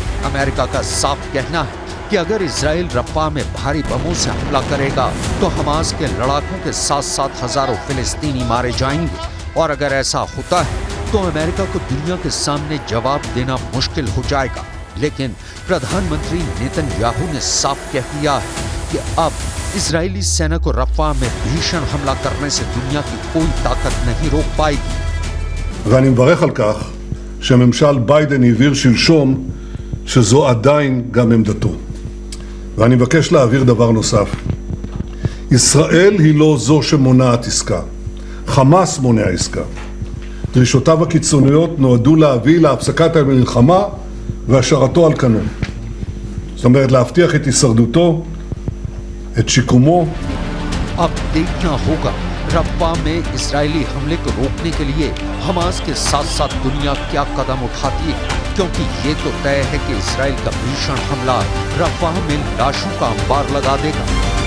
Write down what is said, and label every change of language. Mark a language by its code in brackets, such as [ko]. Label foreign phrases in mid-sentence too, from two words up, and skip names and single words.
[hi] अमेरिका का साफ कहना है कि अगर इजराइल रफ़ा में भारी बमों से हमला करेगा तो हमास के लड़ाकों के साथ साथ हजारों फिलिस्तीनी मारे जाएंगे, और अगर ऐसा होता है तो अमेरिका को दुनिया के सामने जवाब देना मुश्किल हो जाएगा। लेकिन प्रधानमंत्री नेतन्याहू ने साफ कह दिया है कि अब इजरायली सेना को रफ़ा में भीषण हमला करने से दुनिया की कोई ताकत नहीं रोक पाएगी। [he] ואני מברך על כך שממשל ביידן העביר שלשום שזו עדיין גם עמדתו. ואני מבקש להעביר דבר נוסף. ישראל היא לא זו שמונעת עסקה. חמאס מונע עסקה. דרישותיו הקיצוניות נועדו להביא להפסקת המלחמה והשארתו על כנו. זאת אומרת, להבטיח את הישרדותו, את שיקומו. [hi] अब देखना होगा रफ़ा में इजरायली हमले को रोकने के लिए हमास के साथ साथ दुनिया क्या कदम उठाती है। क्योंकि ये तो तय है कि इसराइल का भीषण हमला रफ़ाह में लाशों का अंबार लगा देगा।